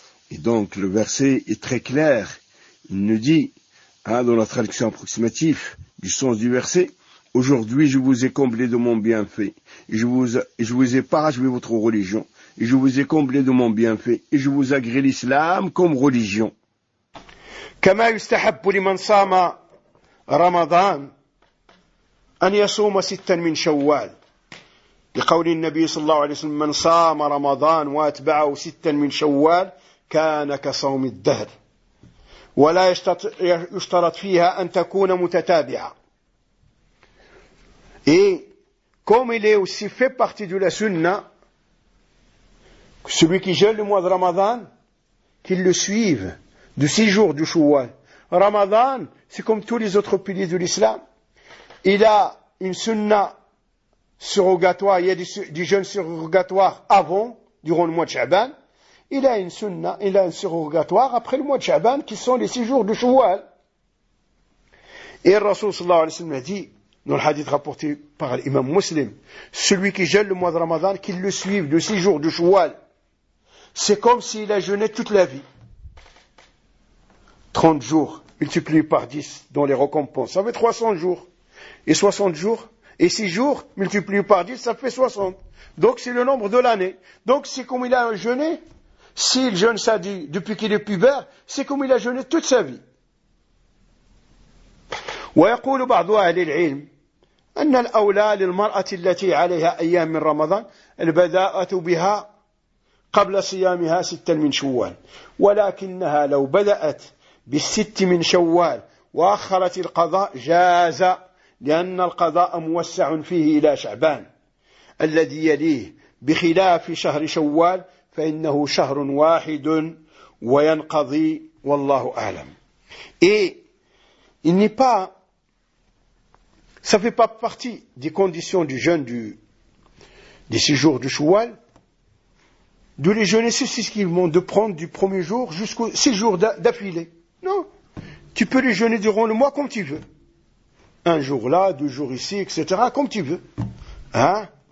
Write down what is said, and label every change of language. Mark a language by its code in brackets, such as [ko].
[fr] Et donc le verset est très clair. Il nous dit, hein, dans la traduction approximative du sens du verset, aujourd'hui je vous ai comblé de mon bienfait, je vous ai parachevé votre religion, et je vous ai comblé de mon bienfait, et je vous agrée l'islam comme religion. [ar] كما يستحب لمن صام رمضان أن يصوم ستا من شوال لقول النبي صلى الله عليه وسلم من صام رمضان وأتبعه ستا من شوال كان كصوم الدهر ولا يشترط فيها أن تكون متتابعة [fr] et comme il est aussi fait partie de la sunna celui qui gèle le mois de Ramadan qu'il le suive de 6 jours du Shawwal. Ramadan c'est comme tous les autres piliers de l'islam, il a une sunna surrogatoire, il y a du jeûne surrogatoire avant, durant le mois de Sha'ban. Il a une sunna, il a un surrogatoire après le mois de Sha'ban, qui sont les 6 jours de Shawwal. Et le Rasoul sallallahu alayhi wa sallam a dit, dans le hadith rapporté par l'imam muslim, celui qui jeûne le mois de Ramadan, qu'il le suive de 6 jours de Shawwal, c'est comme s'il a jeûné toute la vie. 30 jours, multiplié par 10, dans les récompenses, ça fait 300 jours. Et 60 jours, et 6 jours, multiplié par 10, ça fait 60. Donc c'est le nombre de l'année. Donc c'est comme il a jeûné, s'il jeûne ça dit, depuis qu'il est pubère, c'est comme il a jeûné toute sa vie. [ar] ويقول بعض أهل العلم أن الأولى للمرأة التي عليها أيام من رمضان البداءة بها قبل صيامها ستة من شوال. ولكنها لو بدأت بالست من شوال وأخرت القضاء جاز لأن القضاء موسع فيه إلى شعبان الذي يليه بخلاف شهر شوال فإنه شهر واحد وينقضي والله أعلم. [fr] Et il n'est pas, ça fait pas partie des conditions du jeûne du des 6 jours du Shawwal de les jeûner successivement, de prendre du premier jour jusqu'aux 6 jours d'affilée. Non, tu peux les jeûner durant le mois comme tu veux. Un jour là, deux jours ici, etc., comme tu veux. Hein?